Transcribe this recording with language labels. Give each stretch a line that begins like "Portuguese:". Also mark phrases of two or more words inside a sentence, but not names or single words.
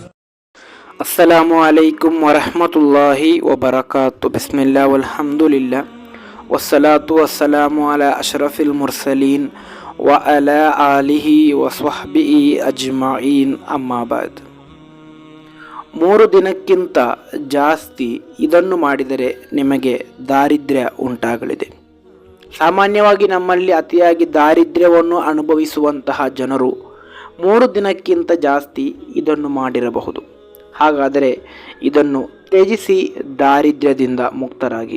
Arabic: السلام عليكم ورحمة الله وبركاته. بسم الله والحمد لله والصلاة والسلام على أشرف المرسلين وعلى آله وصحبه أجمعين أما بعد.
Kannada: 3 ದಿನಕ್ಕಿಂತ ಜಾಸ್ತಿ ಇದನ್ನು ಮಾಡಿದರೆ ನಿಮಗೆ ದಾರಿದ್ರ್ಯ ಉಂಟಾಗಲಿದೆ. ಸಾಮಾನ್ಯವಾಗಿ ನಮ್ಮಲ್ಲಿ ಅತಿಯಾಗಿ ದಾರಿದ್ರ್ಯವನ್ನು ಅನುಭವಿಸುವಂತಹ ಜನರು 3 ದಿನಕ್ಕಿಂತ ಜಾಸ್ತಿ ಇದನ್ನು ಮಾಡಿರಬಹುದು. ಹಾಗಾದರೆ ಇದನ್ನು ತ್ಯಜಿಸಿ ದಾರಿದ್ರ್ಯದಿಂದ ಮುಕ್ತರಾಗಿ.